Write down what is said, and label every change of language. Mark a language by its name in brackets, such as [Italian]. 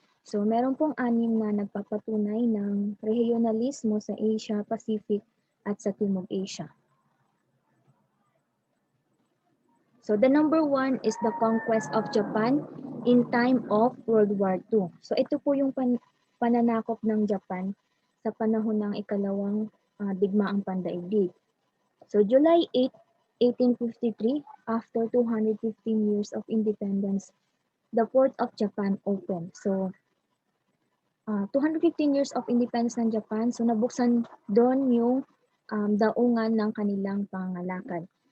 [Filipino] So meron pong 6 na nagpapatunay ng regionalismo sa Asia Pacific at sa Timog Asia. [English] So the number 1 is the conquest of Japan in time of World War II. [Filipino] So ito po yung pananakop ng Japan sa panahon ng ikalawang digmaang pandaigdig. [English] So July 8, 1853, after 215 years of independence, the port of Japan opened. [Filipino] So [English] 215 years of independence [Filipino] ng Japan, so nabuksan doon yung daungan ng kanilang pangangalakad.